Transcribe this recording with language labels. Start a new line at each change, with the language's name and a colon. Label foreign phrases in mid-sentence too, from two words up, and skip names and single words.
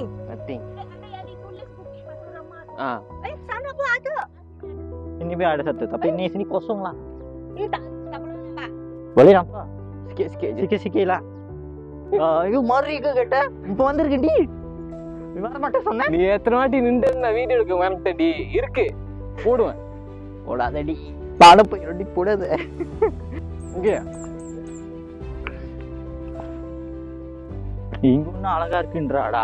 Malay: Ditulis Bukit Batu Rahmat. Sana pun ada. Ini biar ada satu, tapi ini sini kosong lah. Ini tak boleh nampak. Boleh nampak? Sikit-sikit lah. Itu mari ke kata?
Tamil: இப்போ வந்திருக்கேன்டி. நீ வர மாட்டே சொன்ன. நீ எத்தனை வாட்டி நின்று நான் வீடியோ எடுக்க மறந்துட்டடி. இருக்கு போடுவேன். போடாதடி. பாட போயிரடி போடாத. இங்க இங்க ஒன்னும் அழகா இருக்குன்றாடா.